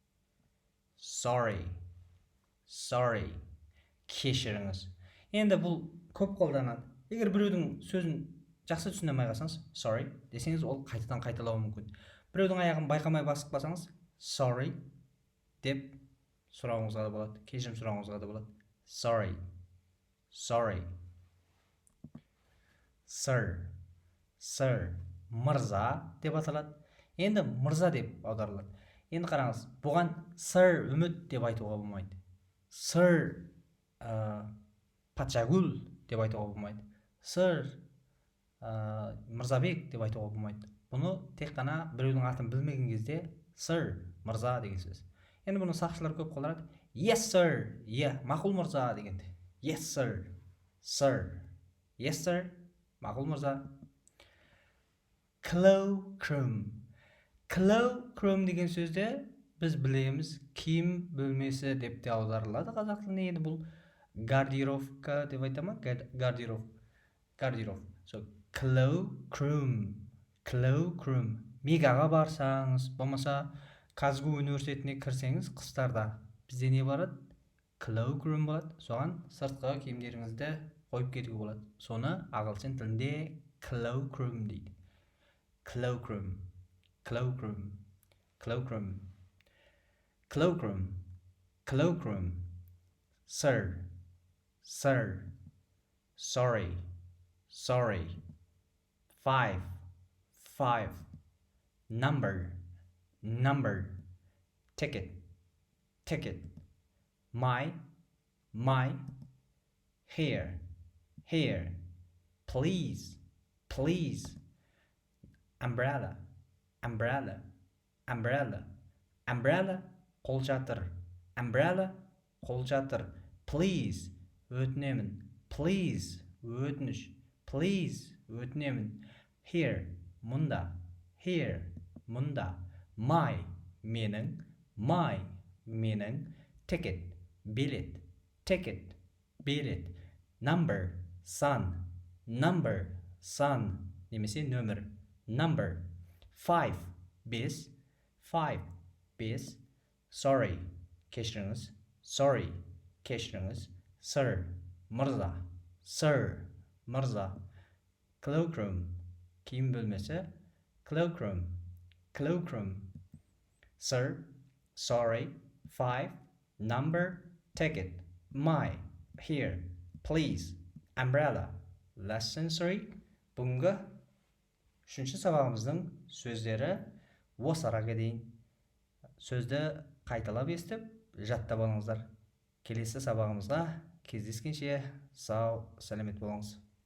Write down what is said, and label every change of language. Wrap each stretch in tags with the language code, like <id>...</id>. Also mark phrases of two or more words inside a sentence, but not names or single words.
<kk>Sorry. Кешіріңіз. Енді бұл көп қолданады. Егер біреудің сөзін жақсы түсіне алмай қалсаңыз, sorry десеңіз, ол қайтадан қайталауы мүмкін. Біреудің аяғын байқамай басып қалсаңыз, sorry деп сұрауыңызға да болады, кешірім сұрауыңызға да болады.</kk> <en>Sorry. Sir.</en> <kk>Мырза деп аталады. Енді мырза деп аударылады. Енді қараңыз, бұған sir үміт деп айтуға болмайды. Sir патшагүл деп айтуға болмайды. Sir мырзабек деп айтуға болмайды. Бұны тек қана біреудің атын білмеген кезде sir мырза деген сөз. Енді бұны сақшылар көп қолданады.</kk> <en>Yes sir,</en> <kk>мақұл мырза дегенде.</kk> <en>Yes sir. Yes sir,</en> <kk>мақұл мырза. Cloakroom деген сөзде біз білеміз киім бөлмесі деп те аударылады қазақ тіліне. Енді бұл гардеробка деп айта ма?</kk> <en>Гардероб. So, cloakroom.</en> <kk>Мегаға барсаңыз, болмаса Казгу университетіне кірсеңіз, қыстарда бізде не барады? Cloakroom болады. Соған сыртқы киімдеріңізді қойып кетуге болады. Соны ағылшын тілінде cloakroom дейді.</kk> <en>Cloakroom. Sir. Sorry. 5. Number. Ticket. My. Here. Please. Umbrella.</en> <kk>Қол жатыр. Umbrella қол жатыр. Please өтінемін. Please өтініш. Please өтінемін. Here, мұнда. Here, мұнда. My, менің. My, менің. Ticket, билет. Ticket, билет. Number, сан. Number, сан. Немесе нөмір.</kk> <en>Number. 5, 5.</en> <kk>5, 5. Sorry, кешіріңіз.</kk> <en>Sorry,</en> <kk>кешіріңіз. Sir, мырза. Sir, мырза. Cloakroom, киім бөлмесі.</kk> <en>Cloakroom, cloakroom. Sir, sorry. 5. Number, ticket. My, here. Please, umbrella. Lesson 3.</en> <kk>Бүгінгі 3-ші сабағымыздың сөздері осы араға дейін. Сөзді қайталап естіп, жаттап алыңыздар. Келесі сабағымызға кездескенше сау, сәлемет болыңыз.</kk>